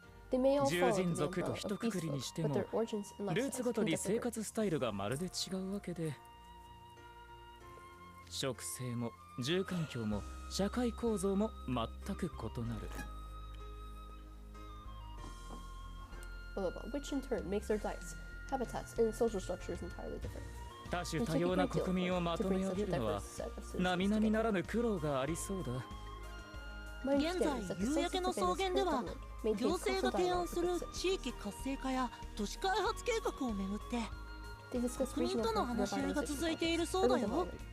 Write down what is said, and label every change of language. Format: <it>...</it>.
<ja>獣人族と一括りにしても、ルーツごとに生活スタイルがまるで違うわけで、食性も住環境も社会構造も全く異なる。</ja> <en>Which in turn makes their diets, habitats, and social structures entirely different.</en> <ja>多種多様な国民をまとめ上げるのは並々ならぬ苦労がありそうだ。現在、夕焼けの草原では行政が提案する地域活性化や都市開発計画をめぐって国民との話し合いが続いているそうだよ。</ja>